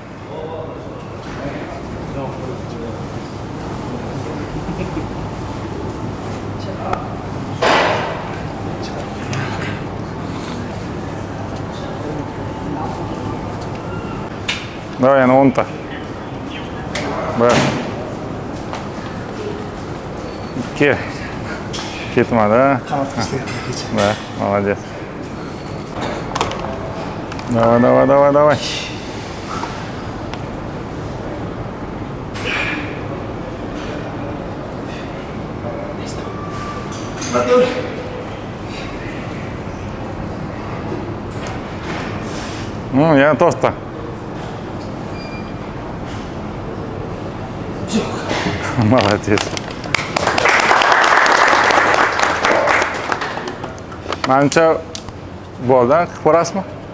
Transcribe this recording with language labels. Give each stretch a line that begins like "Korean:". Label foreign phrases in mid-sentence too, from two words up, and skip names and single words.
Uzbek: Давай, yana 10 ta. 1 2 ketmadi.
Russian: Да, молодец. Давай.
Uzbek: Yana to'rtta. Молодец. Manimcha bo'ldi, qilib ko'rasizmi?